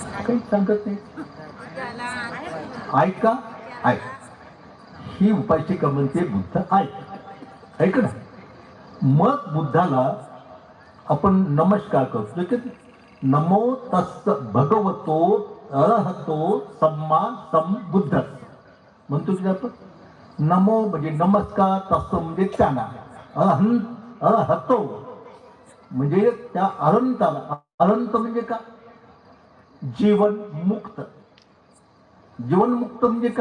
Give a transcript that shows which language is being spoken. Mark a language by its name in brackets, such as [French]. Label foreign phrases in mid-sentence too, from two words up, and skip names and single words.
[Marathi] काही सांगत नाही. ऐक का? ऐक. ही उपाशिका म्हणते बुद्ध ऐक. ऐक ना. मग बुद्धाला आपण नमस्कार करतो की [Pali] नमो तस् भगवतो अरहतो सम्मा संबुद्ध [Marathi] म्हणतो की आपण. नमो म्हणजे नमस्कार, तस् म्हणजे त्यांना, अरहतो म्हणजे त्या अनंताला. अनंत म्हणजे का? जीवनमुक्त. जीवनमुक्त म्हणजे का?